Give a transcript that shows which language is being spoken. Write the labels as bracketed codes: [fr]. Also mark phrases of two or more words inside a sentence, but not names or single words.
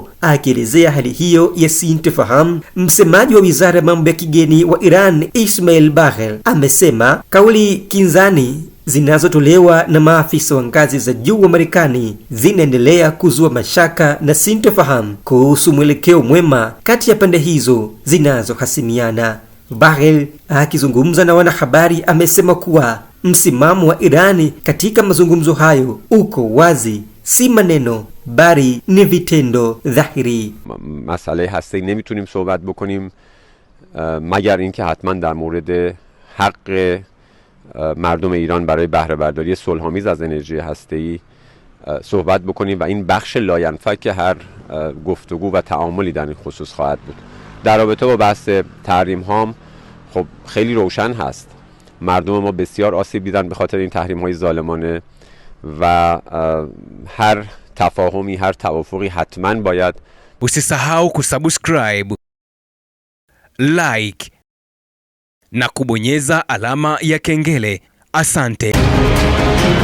[sw] Akielezea hali hiyo ya sintofahamu, msemaji wa wizara ya mambo ya kigeni wa Iran Ismail Baghel amesema kauli kinzani zinazotolewa na maafisa wa ngazi za juu wa Marekani zinaendelea kuzua mashaka na sintofahamu kuhusu mwelekeo mwema kati ya pande hizo zinazohasimiana. Baghel akizungumza na wanahabari amesema kuwa msimamo wa Irani katika mazungumzo hayo uko wazi, si maneno bali ni vitendo dhahiri. [fa] مسئله هسته‌ای نمیتونیم صحبت بکنیم مگر اینکه حتما در مورد حق مردم ایران برای بهره برداری صلح‌آمیز از انرژی هسته‌ای صحبت بکنیم و این بخش لاینفک هر گفتگو و تعاملی در این خصوص خواهد بود. در رابطه با بحث تحریم ها خب خیلی روشن هست. مردم ما بسیار آسیب دیدن به خاطر این تحریم های ظالمانه و هر تفاهمی، هر توافقی حتما باید. [sw] Usisahau kusubscribe, like na kubonyeza alama ya kengele. Asante.